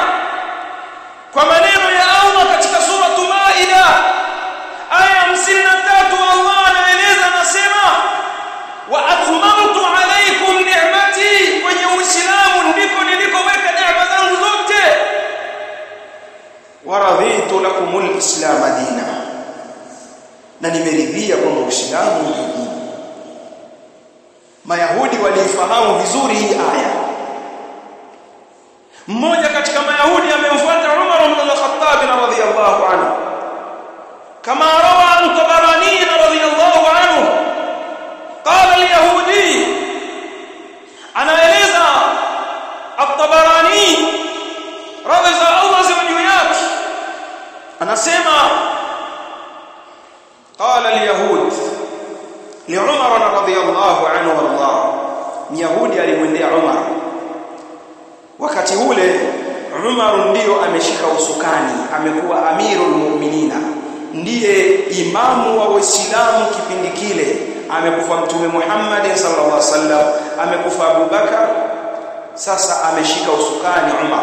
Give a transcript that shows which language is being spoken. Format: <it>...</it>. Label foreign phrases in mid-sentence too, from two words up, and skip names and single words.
<sw>Kwa maneno ya Allah katika sura Maida aya 53, Allah anaeleza, anasema</sw> <ar>وأتممت عليكم نعمتي,</ar> <sw>kwenye Uislamu ndiko nilikoweka neema zangu zote,</sw> <ar>ورضيت لكم الإسلام دينا,</ar> <sw>na nimeridhia kwa Uislamu ni dini. Mayahudi walifahamu vizuri hii aya. Mmoja katika Mayahudi amemfuata Umar ibn al-Khattab</sw> <ar>رضي الله عنه,</ar> <sw>kama</sw> <ar>رواه الطبراني رضي الله عنه قال اليهودي,</ar> <sw>anaeleza at-Tabarani</sw> <ar>رضي الله عنه,</ar> <sw>anasema</sw> <ar>قال اليهود لعمر رضي الله عنه والله,</ar> <sw>Myahudi alimwendea Umar wakati ule. Umar ndio ameshika usukani, amekuwa</sw> <ar>أمير المؤمنين,</ar> <sw>ndiye imamu wa Uislamu kipindi kile. Amekufa Mtume Muhammad</sw> <ar>صلى الله عليه وسلم,</ar> <sw>amekufa Abu Bakar, sasa ameshika usukani Umar.</sw>